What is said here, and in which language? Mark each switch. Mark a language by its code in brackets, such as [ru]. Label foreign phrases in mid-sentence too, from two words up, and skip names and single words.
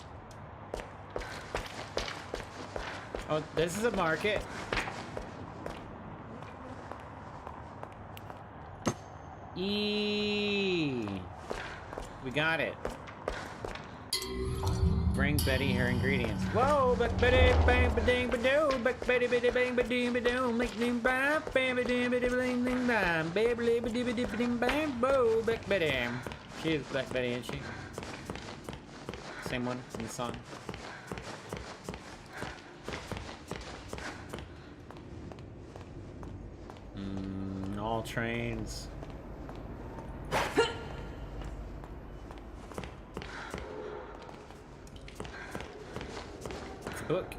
[en] Oh, this is a market. Eee. We got it. Bring Betty her ingredients. Whoa, Beck Betty, bang ba ding ba doo, Beck Betty bitty bang ba ding ba doo, make ding bang, bang ba ding ba ding ding bang, baby ba ding ba ding ding bang, boo, Beck Betty. She is Beck Betty, isn't she? Same one in the song. All trains. It's a book.